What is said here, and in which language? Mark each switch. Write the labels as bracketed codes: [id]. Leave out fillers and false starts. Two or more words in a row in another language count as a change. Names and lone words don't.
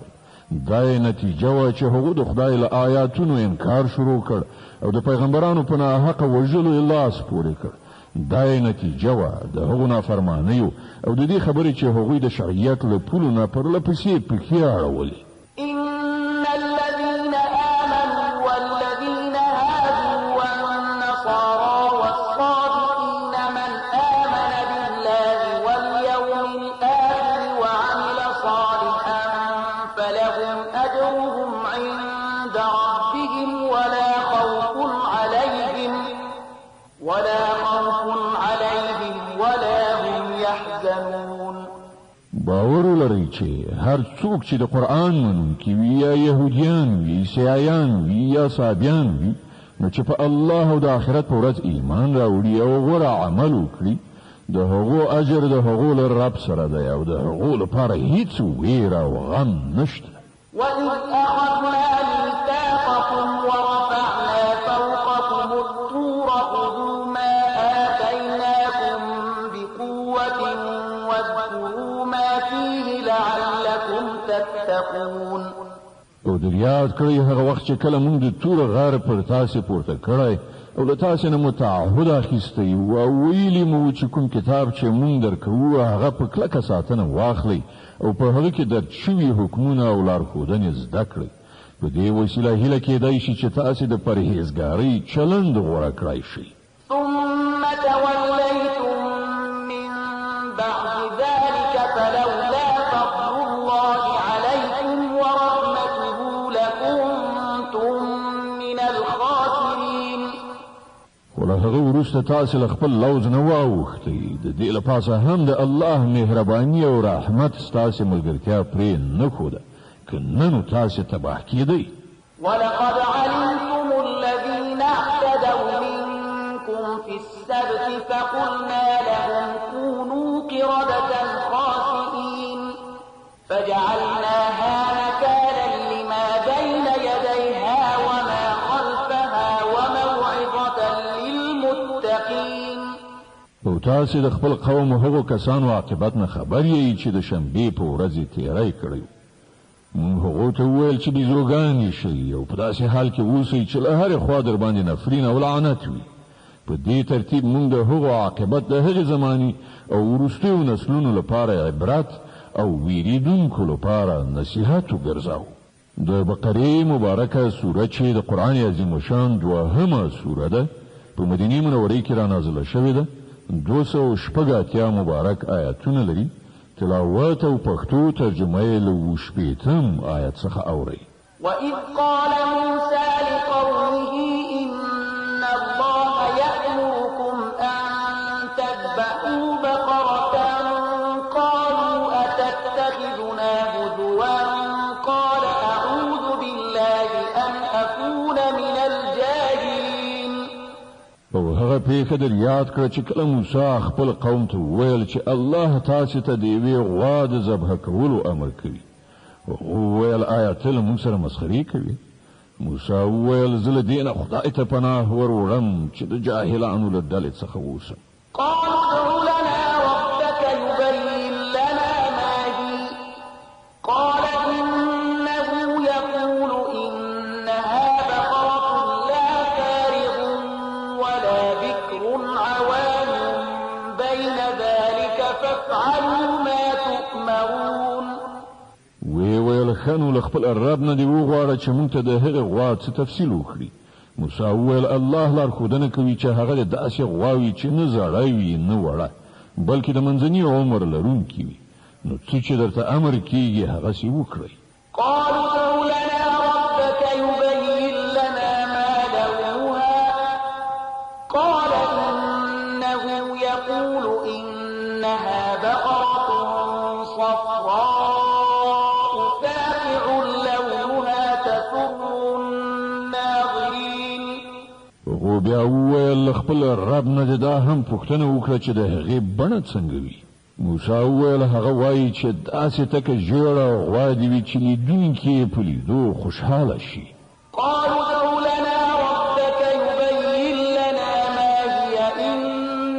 [ps] دا یې نتیجه وه چې هغوی د خدای له آیاتونو انکار شروع کړ او د پیغمبرانو په ناحقه وژلو یې لاس پورې کړ. دا یې نتیجه وه د هغو نافرمانیو او د دې خبرې چې هغوی د شرعیت له پولو نه پرله پسې پښې اړولې. [ar] إن الذين آمنوا والذين هادوا والنصارى والصابئين من آمن بالله واليوم الآخر وعمل صالحا فلهم أجرهم عند ربهم ولا خوف عليهم ولا هم يحزنون. [ps] باور لري چې هر څوک چې د قرآن منونکي وي یا یهودیان وي عیسایان وي یا صابیان وي نو چې په الله او د آخرت په ورځ ایمان راوړي او غوره عمل وکړي د هغو اجر د هغو له رب سره دی او د هغو لپاره هیڅ ویره او غم نشته. [ar] وَإِذْ أَخَذْنَا مِيثَاقَكُمْ وَرَفَعْنَا فَوْقَكُمُ الطُّورَ خُذُوا مَا آتَيْنَاكُمْ بِقُوَّةٍ وَاذْكُرُوا مَا فِيهِ لَعَلَّكُمْ تَتَّقُونَ. [ps] او در یاد کړئ هغه وخت چې کله موږ د تور غار پر تاسې پورته کړی او له تاسې نه مو تعهد اخیستی و او ویلي مو چې کوم کتاب چې موږ درکوو هغه په کلکه ساتنه واخلئ او په هغه کې درج شوي حکمونه او لارښودنې زده کړئ. په دې وسیله هیله کېدای شي چې تاسې د پرهیزګارۍ چلند غوره کړای شئ. [ar] ثم توليتم من بعد ذلك فلولا فضل الله عليكم ورحمته لكنتم من الخاسرين. [ps] خو له هغه وروسته تاسې له خپل لوز نه واوښتئ د دې له پاسه هم د الله مهرباني او رحمت ستاسې ملګرتیا پرې نه ښوده که نه نو تاسې تباه کېدئ. [ar] ولقد علمتم الذين اعتدوا منكم في السبت فقلنا لهم كونوا قردة خاسئين فجعلناها نكالا لما بين يديها وما خلفها وموعظة للمتقين. [ps] او تاسې د خپل قوم هغو کسانو عاقبت نه خبر یې چې د شنبې په ورځ یې تیری کړی. موږ هغو ته وویل چې بیزوګانې شئ او په داسې حال کې اوسئ چې له هرې خوا در باندې نفرین او لعنت وي. په دې ترتیب موږ د هغو عاقبت د هغې زماني او وروستیو نسلونو لپاره عبرت او ویریدونکو لپاره نصیحت وګرځاو. د بقرې مبارکه سوره چې د قرآن عظیم الشان دوهمه سوره ده په مدینې منورې کې را نازله شوې ده. 280 مبارک آیاتونه لري. تلاوت او پښتو ترجمه یې له 18 آیت څخه اورئ. [ar] وَإِذْ قَالَ مُوسَى لِقَوْمِهِ إِنَّ اللَّهَ يَأْمُرُكُمْ أَن تَذْبَحُوا بَقَرَةً قَالُوا أَتَتَّخِذُنَا هُزُوًا قَالَ أَعُوذُ بِاللَّهِ أَنْ أَكُونَ مِنَ الْجَاهِلِينَ. [ps] او هغه پیښه در یاد کړه چې کله موسی خپل قوم ته وویل چې الله تاسو ته د یوې غوا د ذبح کولو امر کوي. وویل آیا ته له موږ سره مسخرې کوي؟ موسی وویل زه له دې نه خدای ته پناه ور وړم چې د جاهلانو له ډلې څخه اوسم. [ar] قالوا ادع لنا ربك يبين لنا ما هي قال إنه يقول إنها بقرة لا فارغ ولا بكر عوان بين ذلك فافعلوا ما تؤمرون. [ps] ویل خنو له خپل رب نه دی وغواړه چې موږ ته د هغې غوا څه تفصیل وکړي. موسی وویل الله لارښودنه کوي چې هغه د داسې غواوي چې نه زړه وي نه وړه بلکې د منځني عمر لرونکي وي. نو څه چې درته امر کیږي هغسې وکړئ. [ar] قالوا ادع لنا ربك يبين لنا ما لونها قال إنه يقول إنها بقرة صفراء فاقع لونها تسر الناظرين. [ps] هغو بیا وویل خپل رب نه دا هم پوښتنه وکړه چې د هغې بڼه څنګه وي. موسی وویل هغه وایي چې داسې تکه ژیړه غوا دې وي چې لیدونکي یې په لیدو خوشحاله شي. [ar] قالوا ادع لنا ربك يبين لنا ما هي إن